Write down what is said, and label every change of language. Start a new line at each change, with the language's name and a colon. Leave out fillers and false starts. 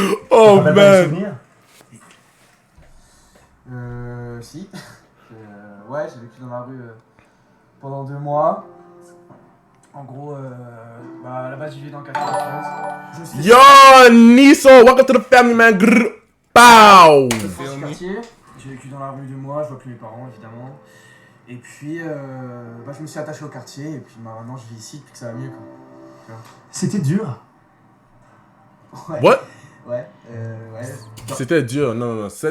French: Oh, T'as pas de souvenir? Si. Ouais, j'ai vécu dans la rue pendant 2 mois. En gros, à la base, je vivais dans le 93. Je me suis fait
English: Yo, Niso, welcome to the family, man. Grrr. Pow.
French: dans ce quartier. J'ai vécu dans la rue 2 mois, je vois plus mes parents, évidemment. Et puis, je me suis attaché au quartier, et puis maintenant, je vis ici depuis que ça va mieux, quoi. C'était dur. Ouais.
English: What?
French: Ouais. C'était dur, non.